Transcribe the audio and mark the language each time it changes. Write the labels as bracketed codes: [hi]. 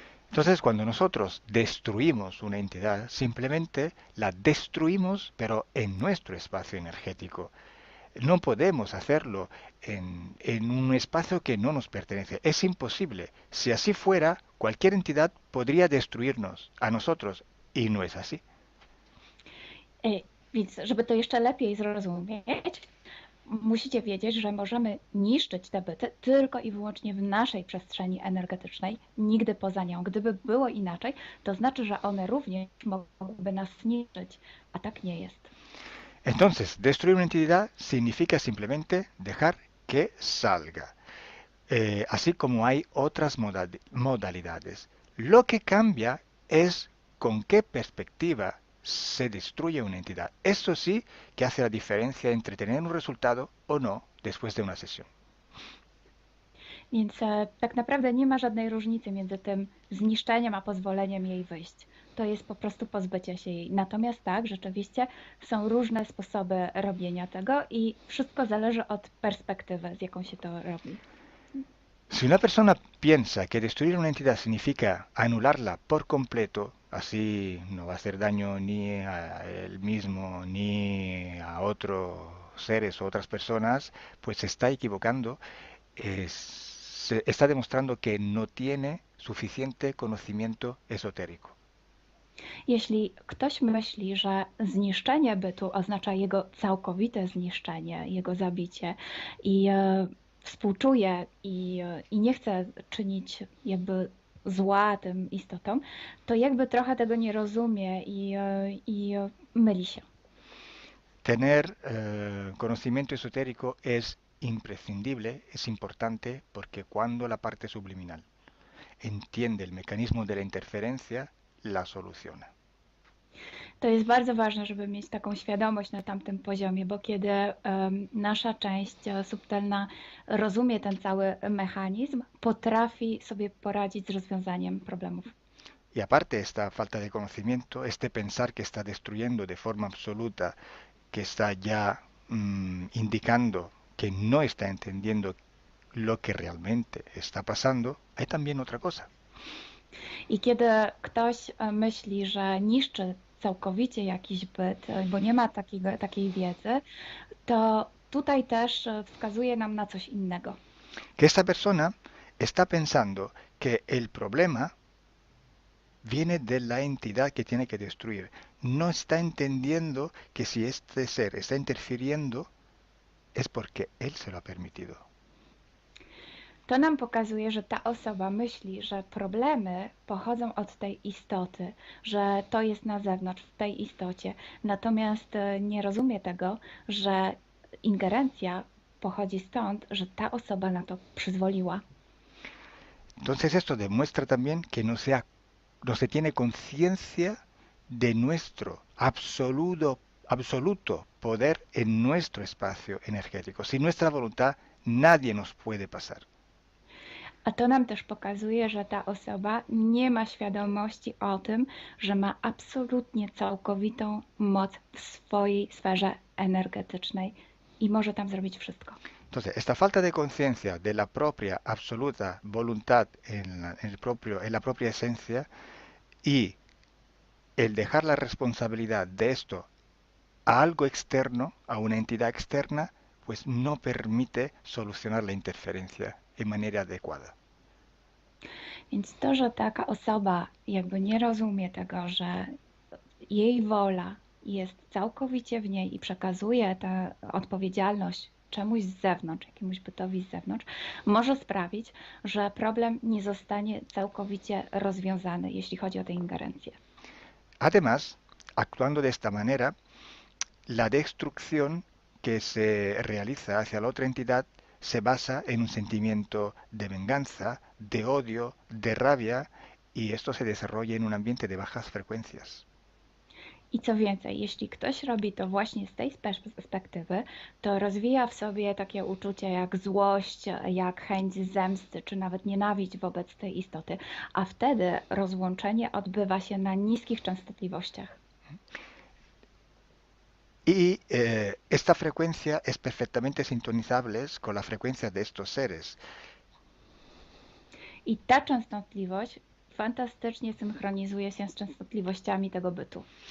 [es] Entonces, cuando nosotros destruimos una entidad, simplemente la destruimos, pero en nuestro espacio energético. No podemos hacerlo en un espacio que no nos pertenece. Es imposible. Si así fuera, cualquier entidad podría destruirnos a nosotros. Y no es así. [pl] Więc, żeby to jeszcze lepiej zrozumieć, musicie wiedzieć, że możemy niszczyć te byty tylko i wyłącznie w naszej przestrzeni energetycznej, nigdy poza nią. Gdyby było inaczej, to znaczy, że one również mogłyby nas zniszczyć, a tak nie jest. [es] Entonces, destruir una entidad significa simplemente dejar que salga. Así como hay otras modalidades. Lo que cambia es con qué perspectiva se destruye una entidad. Eso sí que hace la diferencia entre tener un resultado o no después de una sesión. [pl] Więc tak naprawdę nie ma żadnej różnicy między tym zniszczeniem a pozwoleniem jej wyjść. To jest po prostu pozbycie się jej. Natomiast tak, rzeczywiście są różne sposoby robienia tego i wszystko zależy od perspektywy, z jaką się to robi. [es] Si una persona piensa que destruir una entidad significa anularla por completo, así no va a hacer daño ni a él mismo ni a otros seres o otras personas, pues se está equivocando, se está demostrando que no tiene suficiente conocimiento esotérico. [pl] Jeśli ktoś myśli, że zniszczenie bytu oznacza jego całkowite zniszczenie, jego zabicie i współczuje i nie chce czynić jakby zła tym istotom, to jakby trochę tego nie rozumie i myli się. [es] Tener conocimiento esotérico es imprescindible, es importante, porque cuando la parte subliminal entiende el mecanismo de la interferencia, la soluciona. [pl] To jest bardzo ważne, żeby mieć taką świadomość na tamtym poziomie, bo kiedy nasza część subtelna rozumie ten cały mechanizm, potrafi sobie poradzić z rozwiązaniem problemów. [es] Y aparte esta falta de conocimiento, este pensar que está destruyendo de forma absoluta, que está ya indicando que no está entendiendo lo que realmente está pasando, hay también otra cosa. [pl] I kiedy ktoś myśli, że niszczy całkowicie jakiś byt, bo nie ma takiej wiedzy, to tutaj też wskazuje nam na coś innego. [es] Que esta persona está pensando que el problema viene de la entidad que tiene que destruir. No está entendiendo que si este ser está interfiriendo es porque él se lo ha permitido. [pl] To nam pokazuje, że ta osoba myśli, że problemy pochodzą od tej istoty, że to jest na zewnątrz, w tej istocie. Natomiast nie rozumie tego, że ingerencja pochodzi stąd, że ta osoba na to przyzwoliła. [es] Entonces esto demuestra también que no se tiene conciencia de nuestro absoluto poder en nuestro espacio energético. Si nuestra voluntad nadie nos puede pasar. [pl] A to nam też pokazuje, że ta osoba nie ma świadomości o tym, że ma absolutnie całkowitą moc w swojej sferze energetycznej i może tam zrobić wszystko. [es] Entonces, esta falta de conciencia de la propia absoluta voluntad en la propia esencia y el dejar la responsabilidad de esto a algo externo, a una entidad externa, pues no permite solucionar la interferencia en manera adecuada. [pl] Więc to, że taka osoba jakby nie rozumie tego, że jej wola jest całkowicie w niej i przekazuje tę odpowiedzialność czemuś z zewnątrz, jakiemuś bytowi z zewnątrz, może sprawić, że problem nie zostanie całkowicie rozwiązany, jeśli chodzi o tę ingerencję. [es] Además, actuando de esta manera, la destrucción que se realiza hacia la otra entidad se basa en un sentimiento de venganza, de odio, de rabia, y esto se desarrolla en un ambiente de bajas frecuencias. [pl] I co więcej, jeśli ktoś robi to właśnie z tej perspektywy, to rozwija w sobie takie uczucia jak złość, jak chęć zemsty, czy nawet nienawiść wobec tej istoty, a wtedy rozłączenie odbywa się na niskich częstotliwościach. [es] Y esta frecuencia es perfectamente sintonizable con la frecuencia de estos seres. [pl] I ta częstotliwość fantastycznie synchronizuje się z częstotliwościami tego bytu.